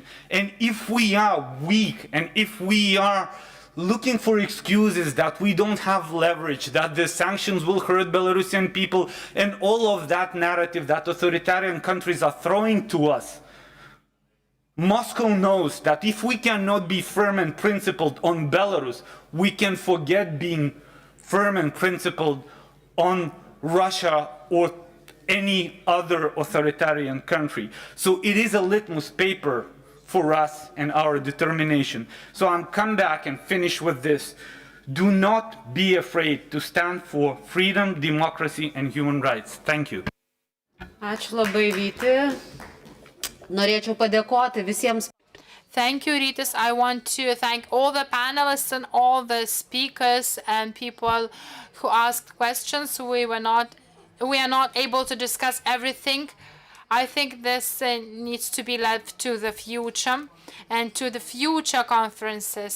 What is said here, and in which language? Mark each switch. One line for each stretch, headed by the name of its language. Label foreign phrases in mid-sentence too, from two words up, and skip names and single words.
English: And if we are weak, and if we are looking for excuses that we don't have leverage, that the sanctions will hurt Belarusian people, and all of that narrative that authoritarian countries are throwing to us, Moscow knows that if we cannot be firm and principled on Belarus, we can forget being firm and principled on Russia or any other authoritarian country. So it is a litmus paper for us and our determination. So I'm come back and finish with this. Do not be afraid to stand for freedom, democracy, and human rights. Thank you.
Lithuanian: Ačiū labai, Vyti. Norėčiau padėkoti visiems.
English: Thank you, Rytis. I want to thank all the panelists and all the speakers and people who asked questions. We are not able to discuss everything. I think this needs to be left to the future and to the future conferences.